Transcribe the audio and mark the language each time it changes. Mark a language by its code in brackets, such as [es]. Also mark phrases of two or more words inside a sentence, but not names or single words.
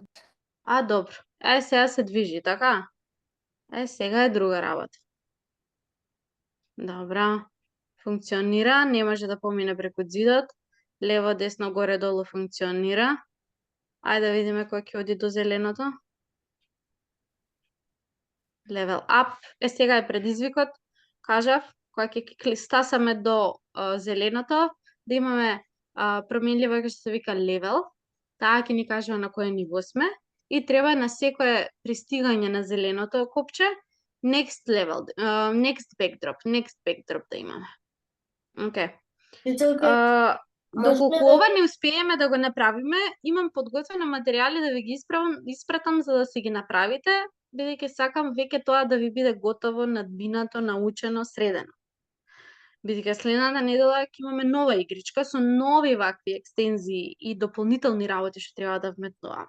[mk] Добро. Сега се движи, така? Сега е друга работа. Добра. Функционира, не може да помине преку зидот. Лево, десно, горе, долу функционира. Ајде да видиме кој ќе оди до зеленото. [en] Level up. [mk] Сега е предизвикот. Кажав, кога ќе стасаме до зеленото, да имаме променлива која што се вика level. Таа ќе ни кажува на кој ниво сме и треба на секое пристигање на зеленото копче [en] next level, next backdrop [mk] да имаме. Океј. Учителка, Доколку ова не успееме да го направиме, имам подготвени материјали да ви ги испратам за да си ги направите, бидејќи сакам веќе тоа да ви биде готово, надбинато, научено, средено. Бидејќи следната недела ќе имаме нова игричка со нови вакви екстензии и дополнителни работи што треба да вметнуваме.